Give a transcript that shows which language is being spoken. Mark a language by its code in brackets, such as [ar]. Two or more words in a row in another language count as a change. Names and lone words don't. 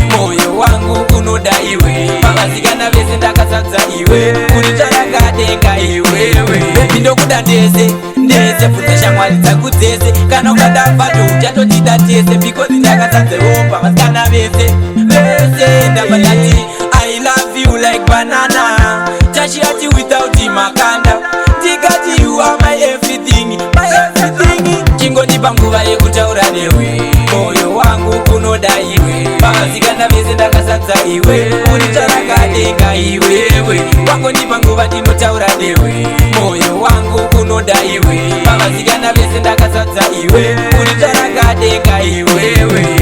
[sn] Moyo wangu unoda iwe. Pavasikana vese ndakasadza iwe. Uri charanga denga iwewe. Baby, ndokuda ndese, ndese, bvunza shamwari dzangu dzese. Kana ukada mbato uchatotida tese, because ndakasadzewo pavasikana vese. Vese ndabva ndati, [en] I love you like banana. [sn] Tashirati without makanda. Tikati [en] you are my everything, my everything. [sn] Chingondipa nguva yekutaura newe. Moyo wangu unoda iwe. Pavasikana vese ndakasadza iwe. Uri charanga denga iwewe. Wangondipa nguva ndinotaura newe. Moyo wangu unoda iwe. Pavasikana vese ndakasadza iwe. Uri charanga denga iwewe.